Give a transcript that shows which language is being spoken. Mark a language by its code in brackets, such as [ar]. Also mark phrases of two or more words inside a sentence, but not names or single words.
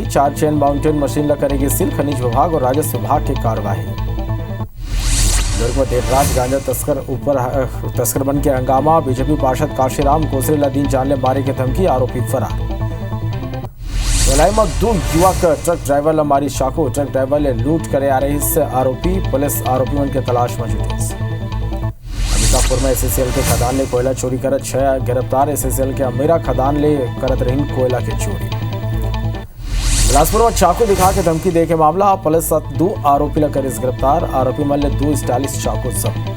[hne] 4 चेन माउंटेन मशीन ला करेगी सील। खनिज विभाग और राजस्व विभाग की कार्यवाही। दुर्ग में देर रात गांजा तस्कर बन के हंगामा। बीजेपी पार्षद काशीराम कोसरे ला दिन जानले मारे के धमकी, आरोपी फरार। भिलाई में 2 युवक ट्रक ड्राइवर ला मारी चाकू। ट्रक ड्राइवर ले लूट करे आ रही आरोपी। पुलिस आरोपी के तलाश में जुटी। अंबिकापुर में एसएसएल के खदान ले कोयला चोरी करत 6 गिरफ्तार। एसएसएल के अमेरा खदान ले करत रही कोयला के चोरी। बिलासपुर में चाकू दिखा के धमकी दे के मामला। पुलिस 2 आरोपी ला करिस गिरफ्तार। आरोपी मन ले 2 स्टाइलिश चाकू सब।